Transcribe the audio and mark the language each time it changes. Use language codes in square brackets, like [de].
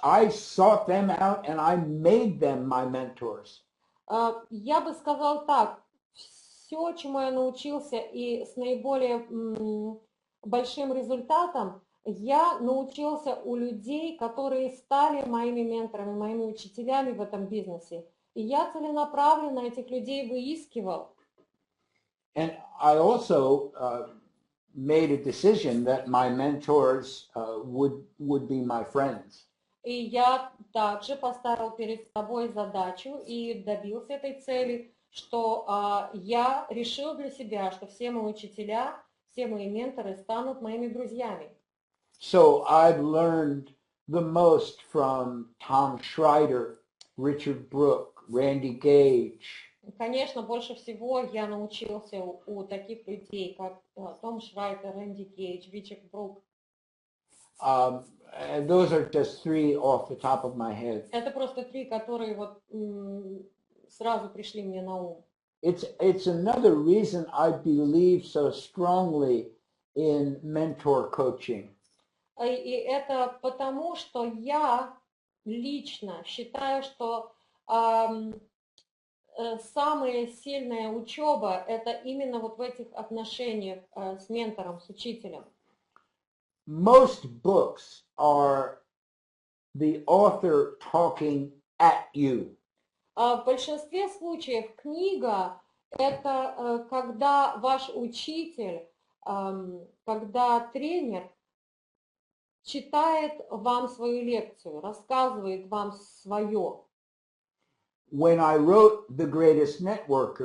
[en] I sought them out and I made them my mentors. [ru] Я бы сказал так, все, чему я научился и с наиболее большим результатом, я научился у людей, которые стали моими менторами, моими учителями в этом бизнесе. И я целенаправленно этих людей выискивал. [en] And I also made a decision that my mentors would be my friends. [ru] И я также поставил перед собой задачу и добился этой цели, что я решил для себя, что все мои учителя, все мои менторы станут моими друзьями. [en] So I've learned the most from Tom Schreider, Richard Brooke, Randy Gage. [ru] Конечно, больше всего я научился у таких людей, как Том Шрайдер, Рэнди Гейдж, Ричард Брук. [en] And those are just three off the top of my head. [ru] Это просто три, которые вот сразу пришли мне на ум. [en] It's another reason I believe so strongly in mentor coaching. [ru] И это потому, что я лично считаю, что самая сильная учеба – это именно вот в этих отношениях с ментором, с учителем. [en] Most books are the author talking at you. [ru] В большинстве случаев книга – это когда ваш учитель, когда тренер читает вам свою лекцию, рассказывает вам свое. [en] When I wrote The Greatest Networker,